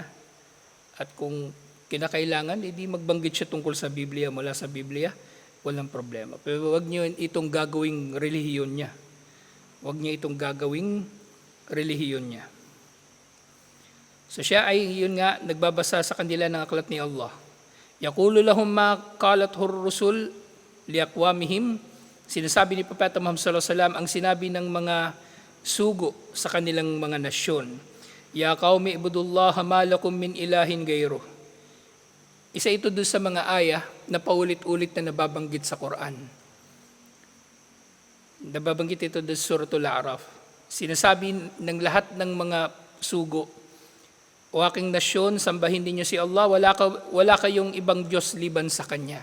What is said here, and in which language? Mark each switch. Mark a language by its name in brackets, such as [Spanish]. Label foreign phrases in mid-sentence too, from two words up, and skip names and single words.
[Filipino] At kung kinakailangan, hindi magbanggit siya tungkol sa Biblia, mula sa Biblia, walang problema. Pero wag niyo itong gagawing relihiyon niya. Wag niya itong gagawing relihiyon niya. So siya ay yun nga nagbabasa sa kanila ng aklat ni Allah. [Arabic] يقول لهم ما قالت الرسل لأقوامهم. [Filipino] Sinasabi ni Propeta Muhammad [Arabic] صلى الله عليه وسلم [Filipino] ang sinabi ng mga sugo sa kanilang mga nasyon. [Arabic] يا قوم اعبدوا الله ما لكم من إله غيره. [Filipino] Isa ito doon sa mga aya na paulit-ulit na nababanggit sa Quran. Nababanggit ito doon sa Suratul A'raf. Sinasabi ng lahat ng mga sugo, o aking nasyon, sambahin ninyo si Allah, wala kayong ibang Diyos liban sa Kanya.